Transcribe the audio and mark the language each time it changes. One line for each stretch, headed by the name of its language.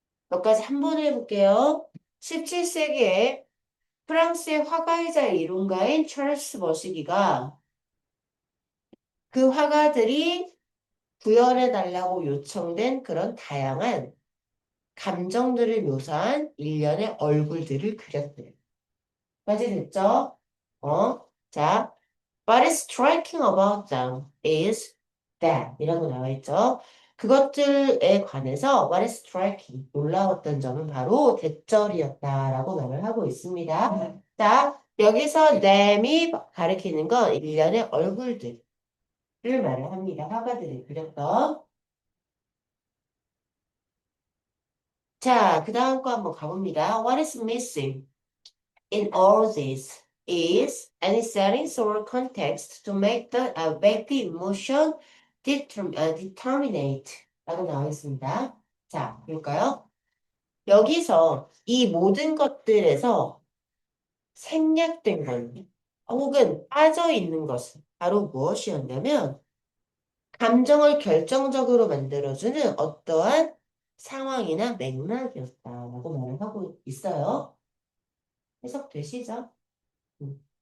Korean: 여기까지 한 번 해볼게요. 17세기에 프랑스의 화가이자 이론가인 찰스 머시기가 그 화가들이 구현해 달라고 요청된 그런 다양한 감정들을 묘사한 일련의 얼굴들을 그렸대요. 까지 됐죠?
English: 자, What is striking about them is that
Korean: 이라고 나와 있죠. 그것들에 관해서
English: What is striking
Korean: 놀라웠던 점은 바로 대절이었다라고 말을 하고 있습니다. 자, 여기서 them이 가리키는 건 일련의 얼굴들을 말을 합니다. 화가들이 그렸던. 자, 그 다음 거 한번 가봅니다.
English: What is missing in all this is any settings or context to make the emotion determinate
Korean: 라고 나와 있습니다. 자, 볼까요? 여기서 이 모든 것들에서 생략된 것 혹은 빠져 있는 것은 바로 무엇이었냐면 감정을 결정적으로 만들어주는 어떠한 상황이나 맥락이었다라고 말을 하고 있어요. 해석되시죠? 음.